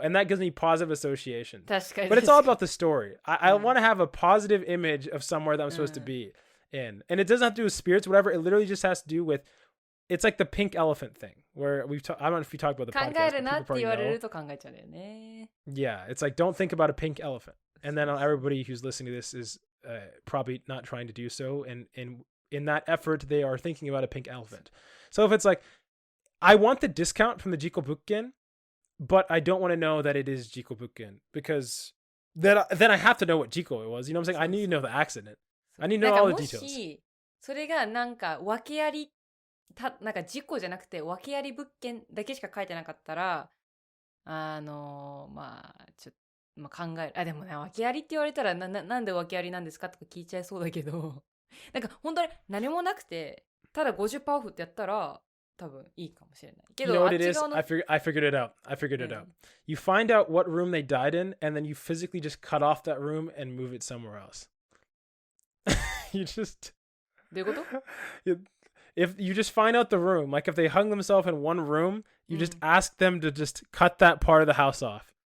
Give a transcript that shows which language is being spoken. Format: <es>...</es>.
<en>And that gives me positive association. But it's all about the story. I want to have a positive image of somewhere that I'm supposed to be in. And it doesn't have to do with spirits, whatever. It literally just has to do with, it's like the pink elephant thing where I don't know if you talked about the podcast.</en> <ja>考えるなって言われると考えちゃうよね。</ja> <en>Yeah, it's like, don't think about a pink elephant. And then everybody who's listening to this is probably not trying to do so. And in that effort, they are thinking about a pink elephant. So if it's like, I want the discount from the Jiko Bukken, but I don't want to know that it is Jiko Bukken, because then I have to know what Jiko it was. You know what I'm saying? I need to know the accident. I need to know all the details.</en> <ja>もしそれがなんか訳ありなんか事故じゃなくて訳あり物件だけしか書いてなかったらまあちょっと、考える。でもね、訳ありって言われたらなんで訳ありなんですかとか聞いちゃいそうだけどなんか本当に何もなくてただ 50% オフってやったら多分いいかもしれないけど、</ja> <en>You know what it is? I figured it out. You find out what room they died in, and then you physically just cut off that room and move it somewhere else. You just</en> <ja>どういうこと？</ja> <en>If you just find out the room, like if they hung themselves in one room, you just ask them to just cut that part of the house off.</en>